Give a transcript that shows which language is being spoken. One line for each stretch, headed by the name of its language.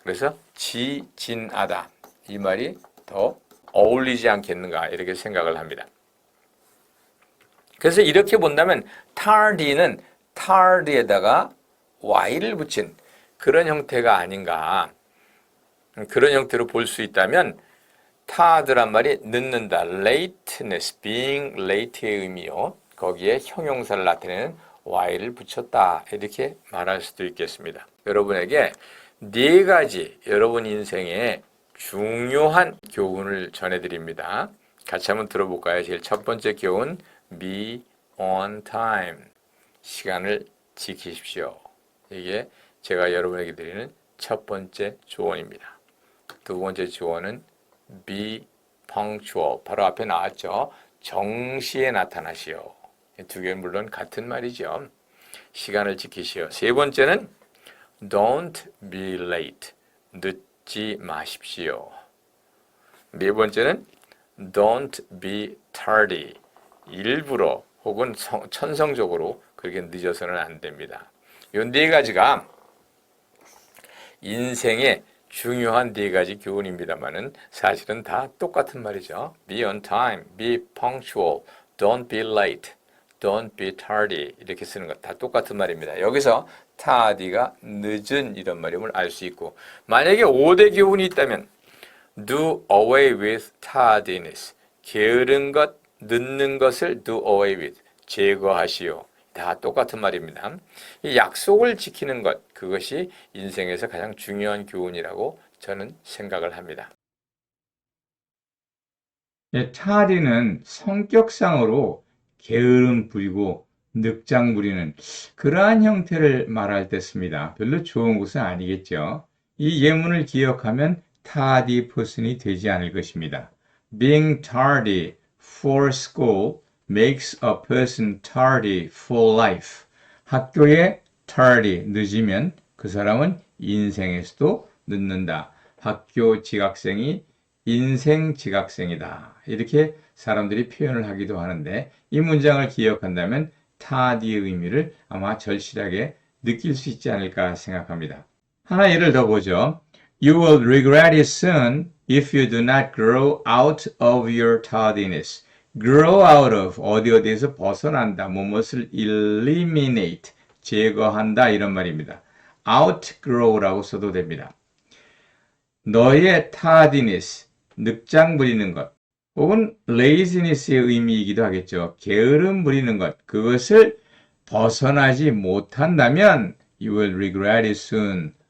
Korean: 그래서 지진하다. 이 말이 더 어울리지 않겠는가 이렇게 생각을 합니다. 그래서 이렇게 본다면 tardy는 tard에다가 y를 붙인 그런 형태가 아닌가. 그런 형태로 볼 수 있다면 tard란 말이 늦는다.
English: lateness, being late의 의미요.
Korean: 거기에 형용사를 나타내는 y를 붙였다. 이렇게 말할 수도 있겠습니다. 여러분에게 4가지 여러분 인생에 중요한 교훈을 전해드립니다. 같이 한번 들어볼까요? 제일 첫 번째 교훈,
English: be on time.
Korean: 시간을 지키십시오. 이게 제가 여러분에게 드리는 첫 번째 조언입니다. 두 번째 조언은
English: be punctual.
Korean: 바로 앞에 나왔죠. 정시에 나타나시오. 이 두 개는 물론 같은 말이죠. 시간을 지키시오. 세 번째는
English: don't be late.
Korean: 늦지 마십시오. 네 번째는
English: don't be tardy.
Korean: 일부러 혹은 천성적으로 그렇게 늦어서는 안 됩니다. 이 4가지가 인생의 중요한 4가지 교훈입니다만은 사실은 다 똑같은 말이죠.
English: Be on time, be punctual, don't be late, don't be tardy
Korean: 이렇게 쓰는 것 다 똑같은 말입니다. 여기서 tardy가 늦은 이런 말임을 알 수 있고 만약에 5대 교훈이 있다면
English: do away with tardiness.
Korean: 게으른 것, 늦는 것을
English: do away with.
Korean: 제거하시오. 다 똑같은 말입니다. 이 약속을 지키는 것, 그것이 인생에서 가장 중요한 교훈이라고 저는 생각을 합니다. tardy는 성격상으로 게으름 부리고 늑장 부리는 그러한 형태를 말할 때 씁니다. 별로 좋은 것은 아니겠죠. 이 예문을 기억하면 tardy person이 되지 않을 것입니다.
English: Being tardy for school makes a person tardy for life.
Korean: 학교에 tardy, 늦으면 그 사람은 인생에서도 늦는다. 학교 지각생이 인생 지각생이다. 이렇게 사람들이 표현을 하기도 하는데 이 문장을 기억한다면 tardy의 의미를 아마 절실하게 느낄 수 있지 않을까 생각합니다. 하나 예를 더 보죠.
English: You will regret it soon if you do not grow out of your tardiness. grow out of
Korean: 어디에서 벗어난다. 무엇을 eliminate 제거한다 이런 말입니다. outgrow라고 써도 됩니다. 너의 tardiness 늑장 부리는 것 혹은 laziness의 의미이기도 하겠죠. 게으름 부리는 것 그것을 벗어나지 못한다면
English: you will regret it soon.